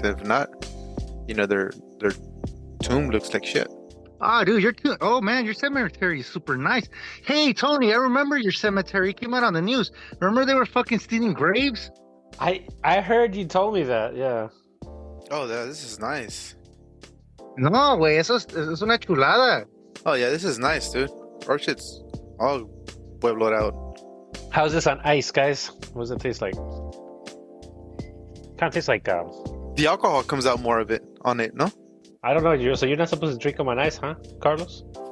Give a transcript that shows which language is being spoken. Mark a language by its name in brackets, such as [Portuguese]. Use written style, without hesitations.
[English] If not, you know, their tomb looks like shit. Ah, dude, oh man, your cemetery is super nice. Hey, Tony, I remember your cemetery. It came out on the news. Remember they were fucking stealing graves? I heard you told me that, yeah. Oh, this is nice. [Spanish] No, güey, eso es una chulada. [English] Oh yeah, this is nice, dude. Our shit's all puebloed out. How's this on ice, guys? What does it taste like? Kind of tastes like the alcohol comes out more of it on it, no? I don't know. So you're not supposed to drink them on ice, huh, Carlos?